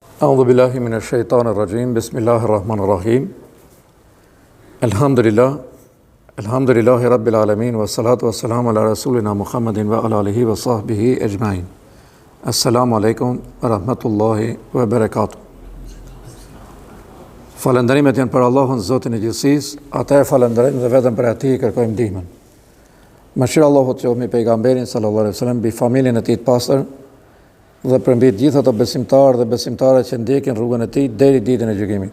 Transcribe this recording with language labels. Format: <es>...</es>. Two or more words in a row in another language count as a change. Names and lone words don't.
<ar>أعوذ بالله من الشيطان الرجيم بسم الله الرحمن الرحيم. الحمد لله. الحمد لله رب العالمين والصلاة والسلام على رسولنا محمد وعلى آله وصحبه أجمعين. السلام عليكم ورحمة الله وبركاته.</ar> <sq>Falënderimet janë për Allahun, Zotin e gjithësisë, ata e falënderojmë dhe vetëm për ati i kërkojmë ndihmën. Mëshira Allahut qoftë mbi pejgamberin</sq> <ar>صلى الله عليه وسلم,</ar> <sq>mbi familjen e tij të pastër dhe për mbi të gjithë ato besimtarë dhe besimtare që ndjekin rrugën e tij deri ditën e gjykimit.</sq>